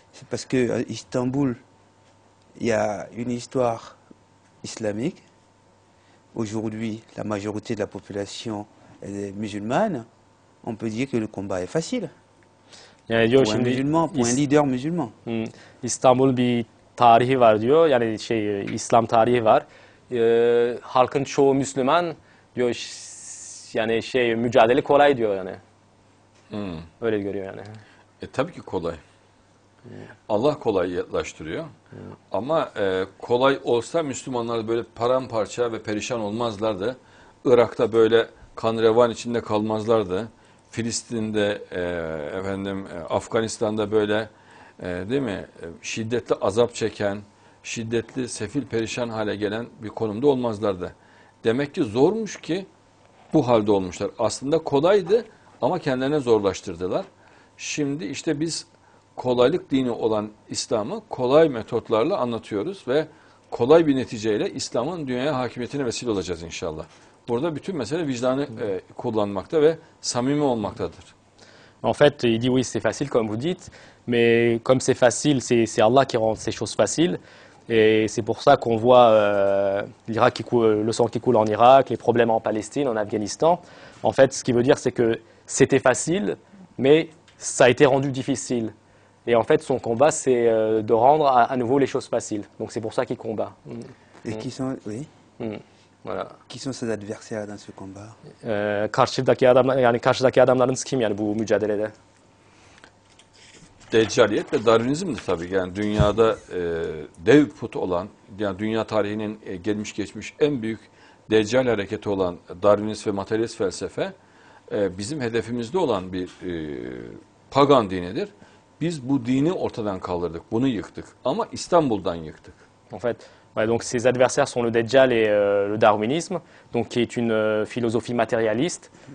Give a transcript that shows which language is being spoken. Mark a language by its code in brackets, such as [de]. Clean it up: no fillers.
[fr] C'est parce que à Istanbul, il y a une histoire islamique. Aujourd'hui, la majorité de la population est musulmane. On peut dire que le combat est facile. [tr] Yani diyor [fr] Pour un [tr] şimdi [fr] musulman, pour un leader musulman. [tr] İstanbul bir tarihi var diyor. Yani İslam tarihi var. Halkın çoğu Müslüman diyor. Yani mücadele kolay diyor yani. Öyle görüyor yani. Tabii ki kolay. Allah kolaylaştırıyor. Ama kolay olsa Müslümanlar böyle paramparça ve perişan olmazlardı. Irak'ta böyle kan revan içinde kalmazlardı. Filistin'de, Afganistan'da böyle değil mi? Şiddetli azap çeken, şiddetli sefil perişan hale gelen bir konumda olmazlardı. Demek ki zormuş ki bu halde olmuşlar. Aslında kolaydı ama kendilerine zorlaştırdılar. Şimdi işte biz kolaylık dini olan İslam'ı kolay metotlarla anlatıyoruz ve kolay bir neticeyle İslam'ın dünyaya hakimiyetine vesile olacağız inşallah. Burada bütün mesele vicdanı kullanmakta ve samimi olmaktadır. [fr] En fait, il dit oui, c'est facile comme vous dites, mais comme c'est facile, c'est Allah qui rend ces choses faciles. Et c'est pour ça qu'on voit le sang qui coule en Irak, les problèmes en Palestine, en Afghanistan. En fait, ce qui veut dire, c'est que c'était facile, mais ça a été rendu difficile. Et en fait, son combat, c'est de rendre à nouveau les choses faciles. Donc c'est pour ça qu'il combat. Et qui sont, oui, Voilà. qui sont ses adversaires dans ce combat? [tr] Karşıdaki adamlarınız kim yani bu mücadelede? Deccaliyet ve Darwinizm'dir tabii. Yani dünyada dev putu olan, yani dünya tarihinin gelmiş geçmiş en büyük Deccal hareketi olan Darwinist ve materyalist felsefe bizim hedefimizde olan bir pagan dinidir. Biz bu dini ortadan kaldırdık, bunu yıktık. Ama İstanbul'dan yıktık. [fr] En fait, ouais, donc ses adversaires sont le Dajjal et le darwinisme, donc qui est une philosophie matérialiste.